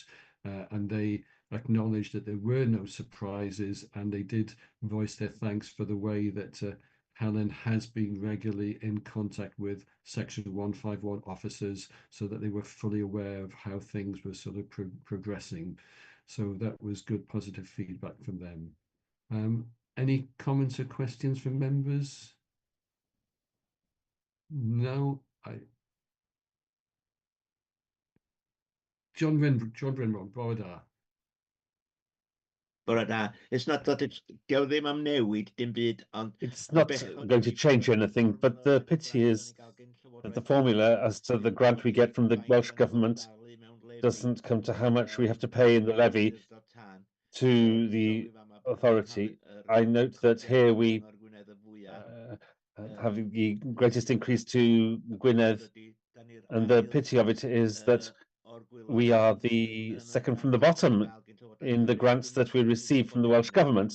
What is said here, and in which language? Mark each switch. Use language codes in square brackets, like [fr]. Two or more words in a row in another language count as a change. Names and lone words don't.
[en] And they acknowledged that there were no surprises, and they did voice their thanks for the way that Helen has been regularly in contact with Section 151 officers, so that they were fully aware of how things were sort of progressing. So that was good, positive feedback from them. Any comments or questions from members? No, John Renron, [cy] bore da. Bore da. [en] It's not that it's go [cy] ddim am newid dim byd, ond [en] It's not going to change anything, but the pity is that the formula as to the grant we get from the Welsh Government doesn't come to how much we have to pay in the levy to the authority. I note that here we have the greatest increase to Gwynedd, and the pity of it is that we are the second from the bottom in the grants that we receive from the Welsh Government.